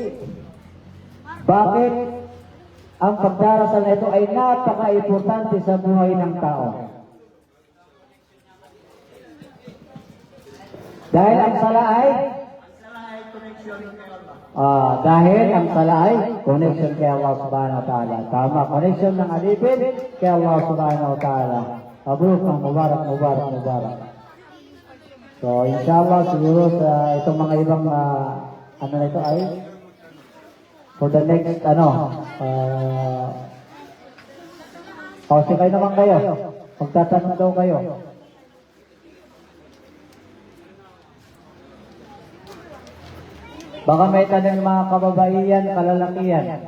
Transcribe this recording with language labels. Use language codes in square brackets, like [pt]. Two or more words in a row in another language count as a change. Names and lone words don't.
[tl] Bakit ang pagdarasal na ito ay napaka-importante sa buhay ng tao? Dahil ang sala ay connection kay Allah [ar] سبحانه وتعالى. [tl] Tama, connection ng alipin kay Allah [ar] سبحانه وتعالى. Mabruk ng mubarak. [tl] So, inshallah, siguro sa itong mga ibang ano na ito ay [en] for the next [tl] kayo naman kayo. Magtatanong daw kayo. Baka may tanong mga kababaihan, kalalakihan.